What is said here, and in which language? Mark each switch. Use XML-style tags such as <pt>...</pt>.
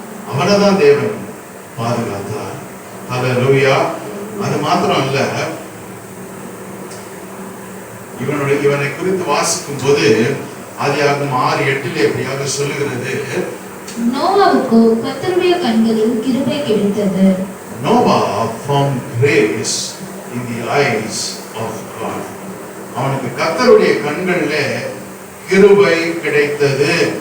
<ta>அவனைதான் தேவன் பாதுகாத்தார். ஹல்லேலூயா. அது மாத்திரம் அல்ல, இவனை குறித்து வாசிக்கும் போது ஆதியாகமம் 6:8 எப்படியாக சொல்லுகிறது, நோவாவுக்கு கர்த்தருடைய கண்களில் கிருபை கிடைத்தது.</ta> <en>Noah found grace in the eyes of God.</en> <ta>அவனுக்கு கர்த்தருடைய கண்களிலே கிருபை கிடைத்தது.</ta>